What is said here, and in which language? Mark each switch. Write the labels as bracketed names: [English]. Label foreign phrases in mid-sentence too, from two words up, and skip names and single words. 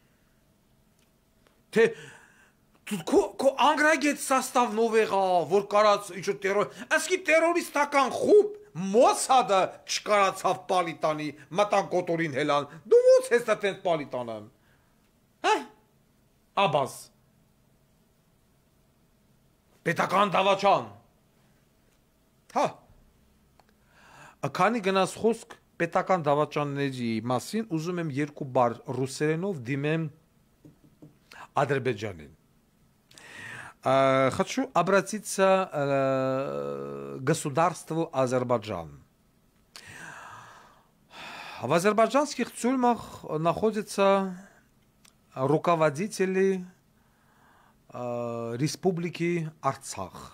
[Armenian] թե քո անգրագետ սաստավնով եղա, որ կարած ինչ-որ տերոր, ասկի տերորիստական խումբ, Մոսադը չկարացավ պալիտանի, մտան կոտորին հելան, դու ոնց ես դա տենց պալիտանեմ, հա, աբաս, պետական դավաճան, հա, Քանի գնաց խոսք պետական դավաճանների մասին, ուզում եմ երկու բառ ռուսերենով դիմեմ Ադրբեջանին։ [Russian] Хочу обратиться к государству Азербайджан. В азербайджанских тюрьмах находятся руководители Республики Арцах.